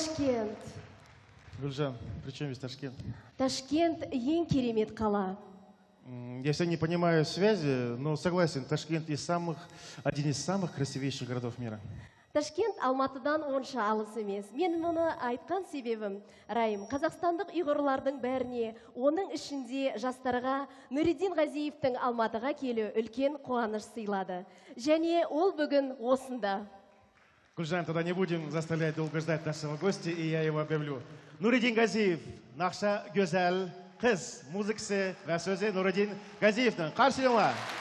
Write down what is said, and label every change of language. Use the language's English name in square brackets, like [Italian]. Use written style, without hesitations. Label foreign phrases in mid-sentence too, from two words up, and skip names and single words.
[Kazakh] Ташкент. Гүлжан, [Russian] при чем здесь Ташкент? [Kazakh] Ташкент ең керемет қала. [Russian] Я все не понимаю связи, но согласен, Ташкент один из самых красивейших городов мира. [Kazakh] Ташкент Алматыдан онша алыс емес. Мен мұны айтқан себебім, Райым, қазақстандық ұйғырлардың бәріне, оның ішінде жастарға Нұридин Ғазиевтің Алматыға келу үлкен қуаныш сыйлады. Және ол бүгін осында. Гүлжан, [Russian] тогда не будем заставлять долго ждать нашего гостя, и я его объявлю. [Kazakh] Нуридин Газиев, Нақша Гөзәл, қыз, музыкасы ва сөзі Нуридин Газиевтің. Қарсы олыңlar.